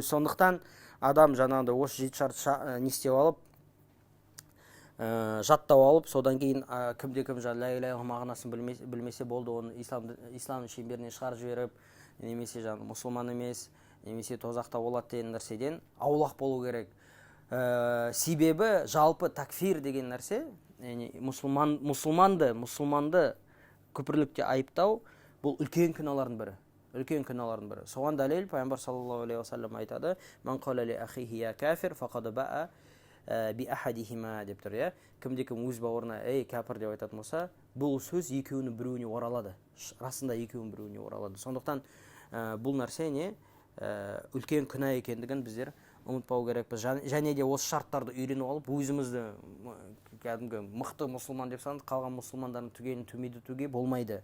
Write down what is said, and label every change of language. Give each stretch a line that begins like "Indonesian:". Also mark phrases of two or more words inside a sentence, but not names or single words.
Kazakh: Сондықтан адам жаңағыдай осы 7 шарт не істеп алып, жаттап алып, содан кейін кімде-кім
Arabic: لا إله
Kazakh: мағынасын білмесе болды, оны ислам шеңберінен шығарып жіберіп, немесе мұсылман емес, немесе тозақта болады деген нәрседен аулақ болу керек. Себебі жалпы такфир деген нәрсе, мұсылманды күпірлікте айыптау, бұл үлкен күнәлардың бірі. Соған дәлел пайғамбар
Arabic: صلى الله عليه وسلم
Kazakh: айтады:
Arabic: "من قال لأخيه يا كافر فقد باء به أحدهما"
Kazakh: деп тұр. Кімде-кім өз бауырына "ей кәпір" деп айтатын болса, бұл сөз екеуінің біреуіне оралады. Расында екеуінің біреуіне оралады. Сондықтан бұл нәрсе үлкен күнә екендігін біздер ұмытпау керекпіз. Және де осы шарттарды үйреніп алып, өзімізді кәдімгі мықты мұсылман деп санап, қалған мұсылмандардың түгелін төмендетуге болмайды.